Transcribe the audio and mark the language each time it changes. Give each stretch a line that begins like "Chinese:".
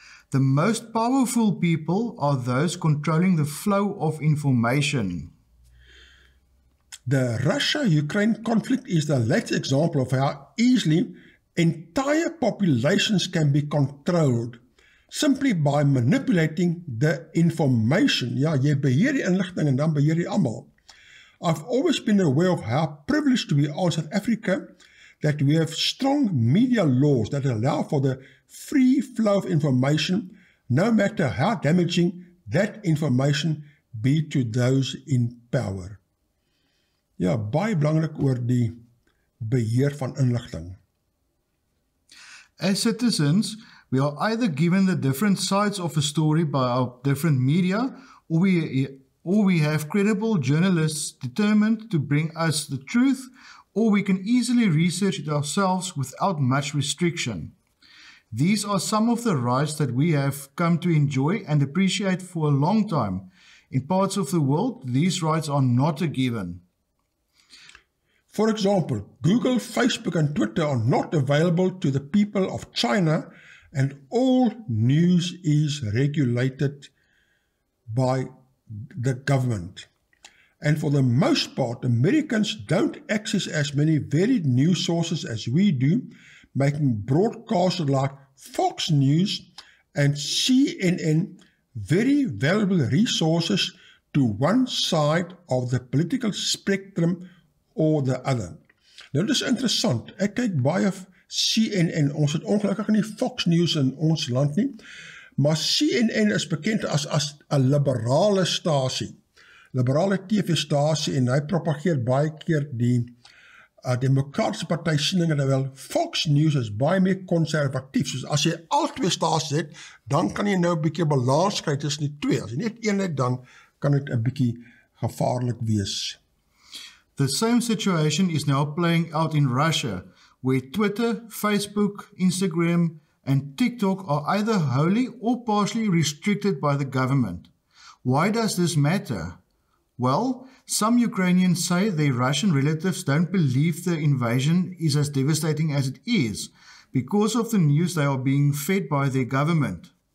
English: The most powerful people are those controlling the flow of information. The Russia-Ukraine conflict is the latest example of how easily entire populations can be controlled simply by manipulating the information.
Afrikaans: Ja, jy beheer die inligting en dan beheer jy almal.
English: I've always been aware of how privileged we are in South Africa that we have strong media laws that allow for the free flow of information, no matter how damaging that information be to those in power.
Afrikaans: Ja, baie belangrik oor die beheer van inligting.
English: As citizens, We are either given the different sides of a story by our different media, or we have credible journalists determined to bring us the truth, or we can easily research it ourselves without much restriction. These are some of the rights that we have come to enjoy and appreciate for a long time. In parts of the world, these rights are not a given. For example, Google, Facebook, and Twitter are not available to the people of China, and all news is regulated by the government. And for the most part, Americans don't access as many varied news sources as we do, making broadcasters like Fox News and CNN very valuable resources to one side of the political spectrum or the other.
Afrikaans: Nou, dit is interessant. Ek kyk baie CNN, ons het ongelukkig nie Fox News in ons land nie, maar CNN is bekend as 'n liberale stasie, liberale TV-stasie, en hy propageer baie keer die Demokratiese Party sieninge, terwyl Fox News is baie meer konservatief. Soos as jy al twee stasies het, dan kan jy nou 'n bietjie balans kry tussen die twee. As jy net een het, dan kan dit 'n bietjie gevaarlik wees.
English: The same situation is now playing out in Russia, where Twitter, Facebook, Instagram, and TikTok are either wholly or partially restricted by the government. Why does this matter? Well, some Ukrainians say their Russian relatives don't believe the invasion is as devastating as it is because of the news they are being fed by their government.